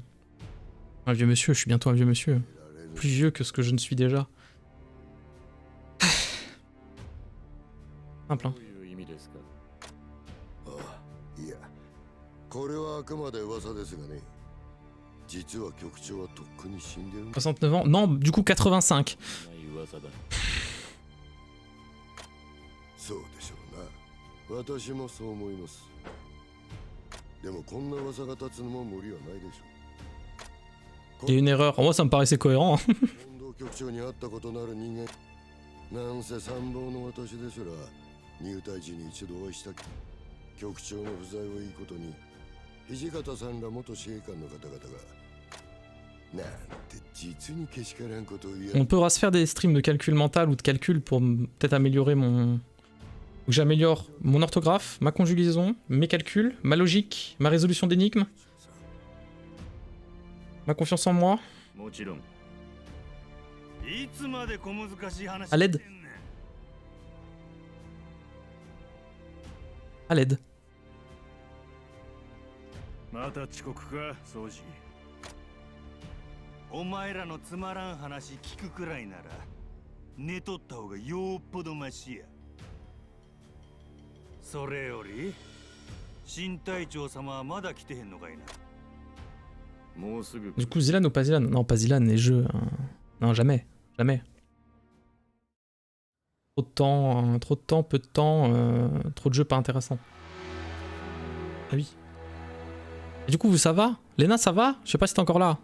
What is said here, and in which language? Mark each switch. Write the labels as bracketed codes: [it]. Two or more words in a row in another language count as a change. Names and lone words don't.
[fr] Un vieux monsieur, je suis bientôt un vieux monsieur. Plus vieux que ce que je ne suis déjà. Simple, hein. 69 ans? Non, du coup 85. [ja] そうでしょうな。私もそう思います。でもこんな噂が立つのも無理はないでしょう。 [fr] Il y a une erreur. Moi, ça me paraissait cohérent. [ja] 近藤局長に会ったことのある人間。なんせ参謀の私ですら入隊時に一度お会いした局長の不在をいいことに土方さんら元司令官の方々がなんて実にけしからんことを言う。 [fr] On pourra se faire des streams de calcul mental ou de calcul pour peut-être améliorer mon... Ou j'améliore mon orthographe, ma conjugaison, mes calculs, ma logique, ma résolution d'énigmes, ma confiance en moi. À l'aide. À l'aide. [ja] また遅刻か、掃除。お前らのつまらん話聞くくらいなら寝とった方がよっぽどマシや。それより新隊長様はまだ来てへんのかいな。もうすぐ。 [fr] Du coup, Zilan ou pas Zilan? Non, pas Zilan, les jeux. Non, jamais. Jamais. Trop de temps, peu de temps, trop de jeux pas intéressants. Ah oui. Et du coup, ça va? Léna, ça va? Je sais pas si t'es encore là.